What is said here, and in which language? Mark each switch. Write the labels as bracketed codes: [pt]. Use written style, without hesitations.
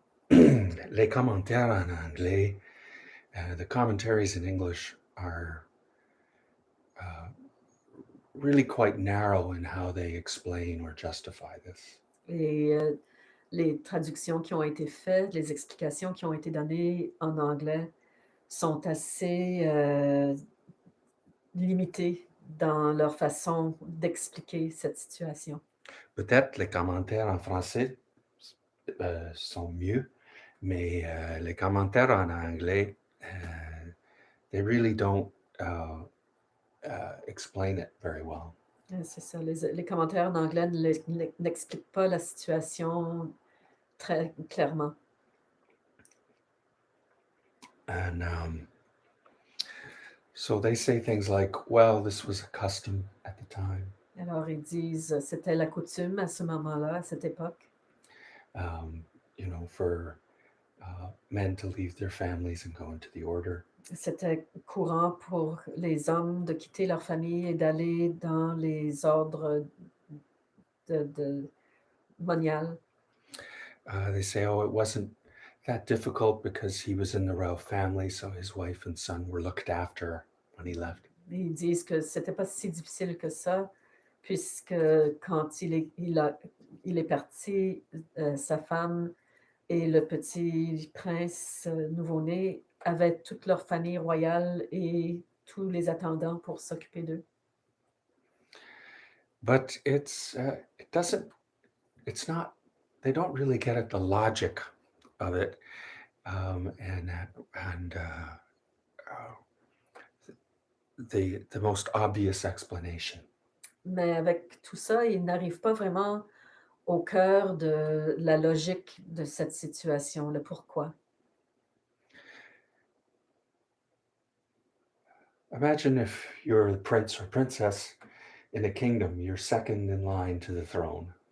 [fr] Les commentaires en anglais, [en] the commentaries in English are really quite narrow in how they explain or justify this. [fr] Et les traductions qui ont été faites, les explications qui ont été données en anglais sont assez limitées dans leur façon d'expliquer cette situation. Peut-être les commentaires en français sont mieux, mais les commentaires en anglais, [en] they really don't explain it very well. [fr] C'est ça, les commentaires en anglais n'expliquent pas la situation très clairement. [en] And so they say things like, well, this was a custom at the time. [fr] Alors ils disent, c'était la coutume à ce moment-là, à cette époque, [en] You know, for men to leave their families and go into the order. [fr] c'était courant pour les hommes de quitter leur famille et d'aller dans les ordres moniales. [en] They say, oh, it wasn't that difficult because he was in the royal family, so his wife and son were looked after when he left. [fr] Ils disent que c'était pas si difficile que ça, puisque quand il est parti, sa femme et le petit prince nouveau-né avaient toute leur famille royale et tous les attendants pour s'occuper d'eux. [en] But they don't really get at the logic of it, and the most obvious explanation. [fr] Mais avec tout ça, ils n'arrivent pas vraiment au cœur de la logique de cette situation, le pourquoi. [en] Imagine if you're the prince or princess in a kingdom, you're second in line to the throne.